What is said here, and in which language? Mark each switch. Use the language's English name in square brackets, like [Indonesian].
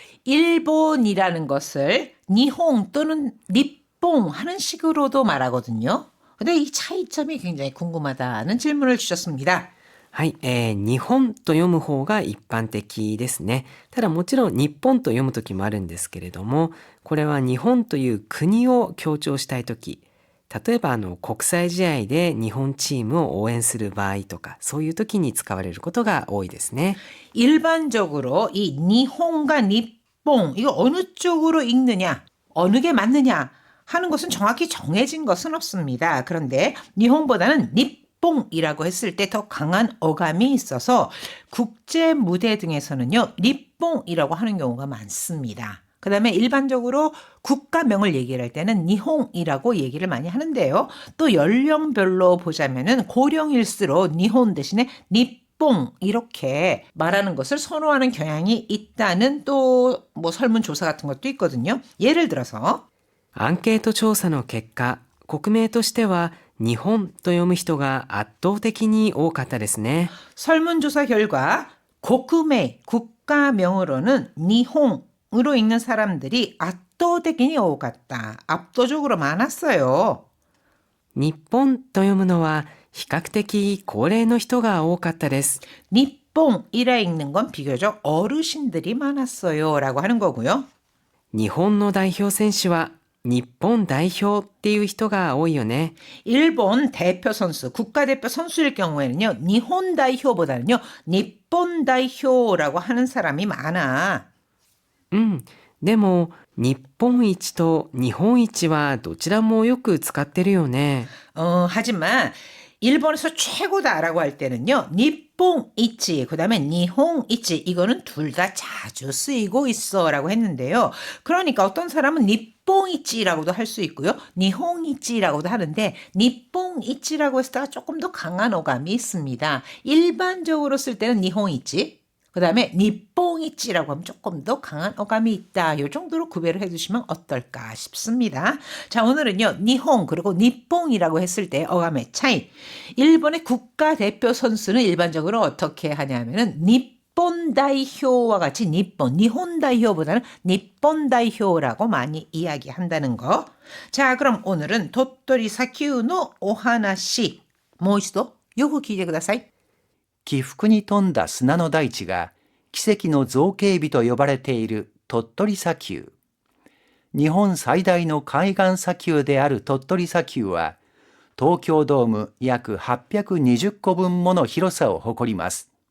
[Korean] 일본이라는 것을 니홍 또는 니뽕 하는 식으로도 말하거든요. 근데 이 차이점이 굉장히 궁금하다는 질문을 주셨습니다. [Japanese] はい、日本と読む方が一般的ですね。ただもちろん日本と読む時もあるんですけれども、これは日本という国を強調したい時、例えば国際試合で日本チームを応援する場合とか、そういう時に使われることが多いですね。 [Korean] 일반적으로 이 니홍과 니뽕 이거 어느 쪽으로 읽느냐, 어느 게 맞느냐 하는 것은 정확히 정해진 것은 없습니다. 그런데 니홍보다는 니뽕이라고 했을 때 더 강한 어감이 있어서 국제 무대 등에서는요, 니뽕이라고 하는 경우가 많습니다. 그 다음에 일반적으로 국가명을 얘기를 할 때는 니홍이라고 얘기를 많이 하는데요. 또 연령별로 보자면은 고령일수록 니홍 대신에 니뽕 이렇게 말하는 것을 선호하는 경향이 있다는 또 뭐 설문조사 같은 것도 있거든요. 예를 들어서 [Japanese] アンケート調査の結果、国名としては日本と読む人が圧倒的に多かったですね。 [Korean] 설문조사 결과 국내 국가명으로는 니홍으로 읽는 사람들이 압도적이 [Japanese] 多かった. [Korean] 압도적으로 많았어요. [Japanese] 日本と読むのは比較的高齢の人が多かったです。 [Korean] 니뽕이라 읽는 건 비교적 어르신들이 많았어요 라고 하는 거고요. [Japanese] 日本の代表選手は日本代表っていう人が多いよね。 [Korean] 일본 대표 선수, 국가대표 선수일 경우에는요. 니혼代表보다는요. 니폰代表라고 하는 사람이 많아. [Japanese] でも日本一と日本一はどちらもよく使ってるよね。 [Korean] 하지만 일본에서 최고다라고 할 때는요. 니뽕이치, 그 다음에 니홍이치 이거는 둘 다 자주 쓰이고 있어라고 했는데요. 그러니까 어떤 사람은 니뽕이치라고도 할 수 있고요. 니홍이치라고도 하는데 니뽕이치라고 했을 때가 조금 더 강한 어감이 있습니다. 일반적으로 쓸 때는 니홍이치, 그 다음에 니뽕이치라고 하면 조금 더 강한 어감이 있다. 이 정도로 구별을 해두시면 어떨까 싶습니다. 자, 오늘은요. 니홍 그리고 니뽕이라고 했을 때 어감의 차이. 일본의 국가대표 선수는 일반적으로 어떻게 하냐면은 니폰 다이효와 같이 니혼 다이효보다는 니폰 다이효라고 많이 이야기한다는 거. 자, 그럼 오늘은 [Japanese] 도토리 사키우의 오하나시. もう一度よく聞いてください. 起伏に富んだ砂の大地が奇跡の造形美と呼ばれている鳥取砂丘。日本最大の海岸砂丘である鳥取砂丘は、東京ドーム約820個分もの広さを誇ります。